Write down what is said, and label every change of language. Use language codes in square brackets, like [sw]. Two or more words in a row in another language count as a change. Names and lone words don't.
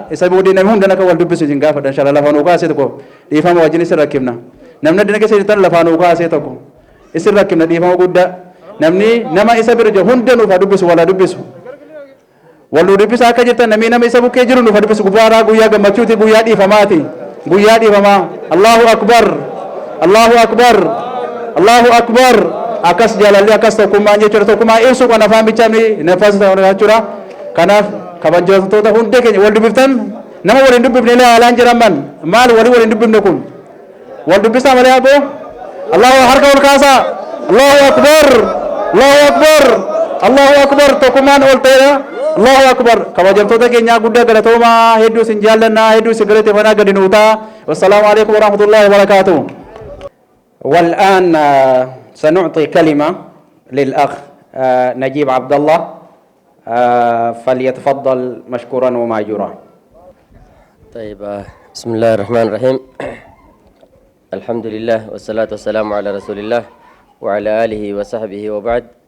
[om] Isa booddee namni hundaan akka wal dubbisu isin gaafadha. [ar] إن شاء الله [om] lafaan ukaasee tokko dhiifama wajjin isin rakkifna. Namni addina keessa jirtan lafaan ukaasee tokko isin rakkifna dhiifama guddaa. Namni nama isa bira jiru hundaan ufa dubbisu wala dubbisu. Wal dubbisa akka jirtan namni nama isa bukkee jiru ufa dubbisu gubbaadhaa guyyaa gammachuuti guyyaa dhiifamaati. Guyyaa dhiifamaa. [ar] الله أكبر الله أكبر. الله أكبر. [om] Akas jaalalli akas tokkummaan jechuudha tokkummaa ibsu kan afaan bichaamni nafas ta'uu jechuudha. Kanaaf kabajamtoota hundee keenya wal dubbiftan nama waliin dubbifne illee haalaan jedhaman maal waliin dubbifne kun wal dubbisaa malee aboo Allahu harka ol kaasaa [ar] الله أكبر الله أكبر الله أكبر [om] tokkummaan ol ta'eedha [ar] الله أكبر [om] kabajamtoota keenya guddaa galatoomaa hedduu isin jaallannaa hedduu isin galateeffannaa gadi nuutaa [ar] والسلام عليكم ورحمة الله وبركاته. والآن سنعطي كلمة للأخ نجيب عبد الله فليتفضل مشكورا وماجورا. طيب بسم الله الرحمن الرحيم الحمد لله والصلاة والسلام على رسول الله وعلى آله وصحبه وبعد